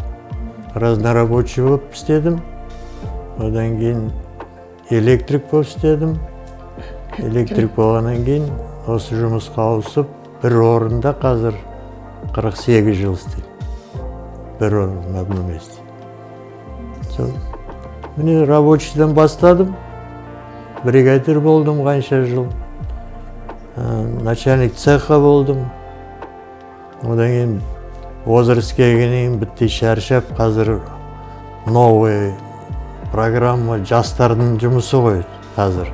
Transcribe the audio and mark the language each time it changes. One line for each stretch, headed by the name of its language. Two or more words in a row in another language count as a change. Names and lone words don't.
Kazakh: Разнорабочий болып істедім. Одан кейін электрик болып істедім. Электрик болғаннан кейін осы жұмысқа ауысып, бір орында қазір 48 жыл істеймін. Бір орын,
Russian: на одном месте.
Kazakh: Міне рабочийден бастадым. Бригадир болдым қанша жыл.
Russian: Начальник цеха
Kazakh: болдым. Одан кейін возрастқа келгеннен бітті шаршап, қазір
Russian: новый программа
Kazakh: жастардың жұмысы ғой қазір.